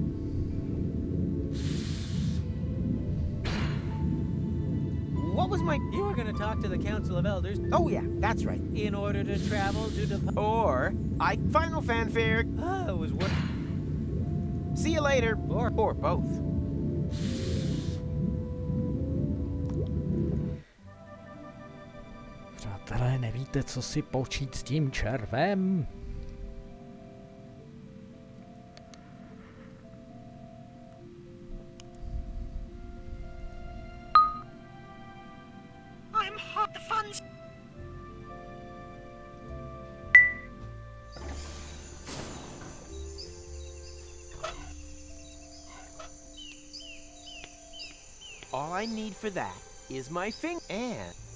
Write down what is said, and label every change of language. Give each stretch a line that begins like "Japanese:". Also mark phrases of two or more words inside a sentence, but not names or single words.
English: What was my... You were gonna talk to the Council of Elders Oh, yeah, that's right. in order to travel to Or, final fanfare. it was what? See you later. Or both.
Czech: Přátelé, nevíte, co si počít s tím červem?
English: I'm hot. The fun's... All I need for that is my finger and...